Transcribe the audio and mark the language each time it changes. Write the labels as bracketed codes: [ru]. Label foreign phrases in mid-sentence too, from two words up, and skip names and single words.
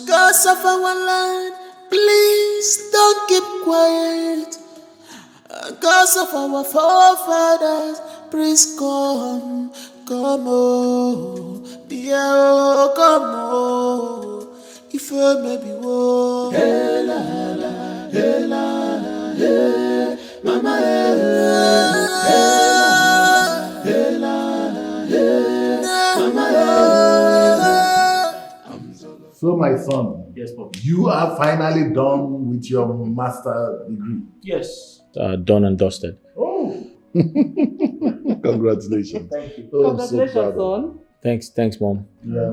[en] Cause of our land, please don't keep quiet. Cause of our forefathers, please come, dear, come on. If I may be war, hey la la, hey la la, hey, mama, hey la, hey, mama. So, my son, yes, Papa. You are finally done with your master degree. Yes. Done and dusted. Oh, congratulations! Thank you. Oh, Congratulations, so proud. son. Thanks, Mom. Yeah.